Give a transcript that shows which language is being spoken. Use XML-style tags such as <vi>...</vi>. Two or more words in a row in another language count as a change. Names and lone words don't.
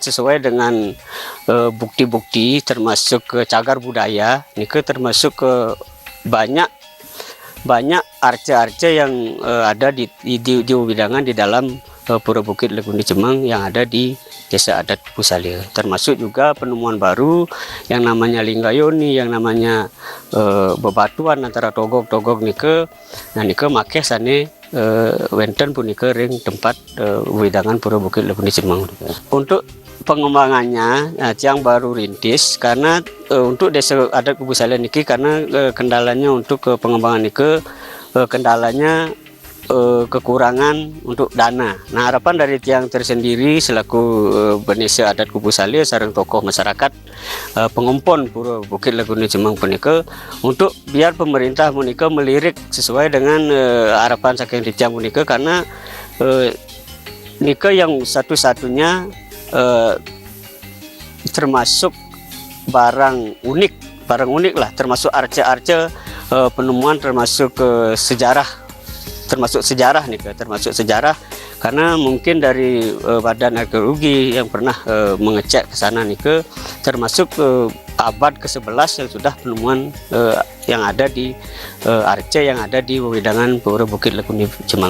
<id>sesuai dengan bukti-bukti termasuk ke cagar budaya, ini termasuk ke banyak arca-arca yang ada di widangan di dalam Pura Bukit Leguni Cemang yang ada di desa adat Kubu Saleh, termasuk juga penemuan baru yang namanya Linggayoni, yang namanya bebatuan antara togok</id> <ban>nike, nah nike make sane wenten punike ring</ban> <id>tempat widangan Pura Bukit Leguni Cemang. Untuk pengembangannya yang baru rintis karena untuk desa adat Kubu Saleh niki, karena kendalanya untuk pengembangan nike kendalanya kekurangan untuk dana. Nah, harapan dari tiang tersendiri selaku Benese adat Kubu Saleh sareng tokoh masyarakat pengompon Pura Bukit Leguni Cemang punika untuk biar pemerintah punika melirik sesuai dengan harapan</id> <ban>saking tiang punika,</ban> <id>karena nika yang satu-satunya termasuk barang unik lah, termasuk arca-arca penemuan, termasuk sejarah nih, termasuk sejarah, karena mungkin dari badan arkeologi yang pernah mengecek ke sana nih, termasuk abad ke-11 yang sudah penemuan yang ada di arca yang ada di widangan Pura Bukit Leguni Cemang.</id>